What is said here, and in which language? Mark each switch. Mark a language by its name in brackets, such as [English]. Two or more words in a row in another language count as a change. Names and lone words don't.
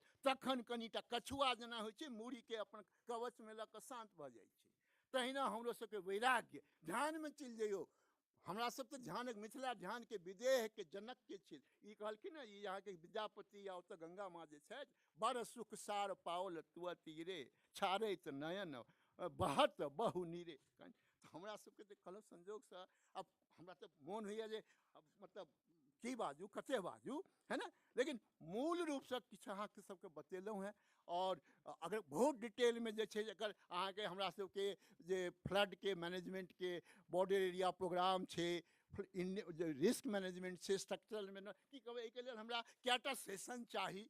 [Maithili] तखन कनिटा कछुआ जेना होइ छै, मूड़ी के अपन कवच में लऽ कऽ शांत भऽ जाइ छै। तहिना हमरो सबके वैराग्य, ध्यान में चलि जइयौ। हमरा सब तो ध्यान, मिथिला ध्यान के विदेह के जनक के छी। ई कहलखिन ने, ई यहाँ के विद्यापति या ओतऽ गंगा माँ जे छथि, बड़ सुख सार पाओल तुअ तीरे छाड़ैत नयन बहत बहु नीरे। हमरा सबके तऽ कहलहुँ संजोग से, अब हमरा तो मोन होइए जे मतलब की बाजू कते बाजू है ना, लेकिन मूल रूप से किछु अहाँके सबके बतेलहुँ हैं। और अगर बहुत डिटेल में जे छै एकर अहाँके हमरा सबके जे फ्लड के मैनेजमेंट के [English] border area program [Maithili] छै, जे [English] risk management [Maithili] छै, [English] structural management [Maithili] की कहबै, एहिके लेल हमरा कएटा सेशन चाही।